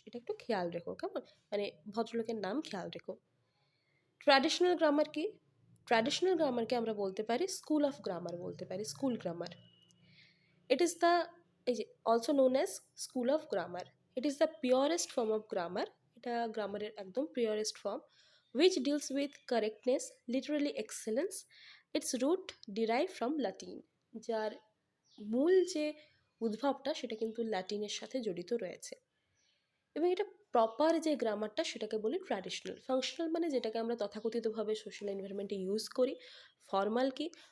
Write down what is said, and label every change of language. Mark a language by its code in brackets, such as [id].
[bn] এটা একটু খেয়াল রেখো, কেমন? মানে ভদ্রলোকের নাম খেয়াল রেখো। ট্র্যাডিশনাল গ্রামার কি? ট্র্যাডিশনাল গ্রামারকে আমরা বলতে পারি স্কুল অফ গ্রামার, বলতে পারি school grammar. [en] it is the, [bn] এই যে [en] Also known as school of grammar, it is the purest form of grammar. [bn] এটা গ্রামারের একদম purest form, [en] which deals with correctness, literally excellence. Its root derived from Latin, [bn] যার মূল যে উদ্ভবটা সেটা কিন্তু ল্যাটিনের সাথে জড়িত রয়েছে। এবং এটা প্রপার যে গ্রামারটা সেটাকে বলি ট্র্যাডিশনাল। ফাংশনাল মানে যেটাকে আমরা তথাকথিতভাবে সোশ্যাল এনভায়রনমেন্টে ইউজ করি। ফর্মাল কি?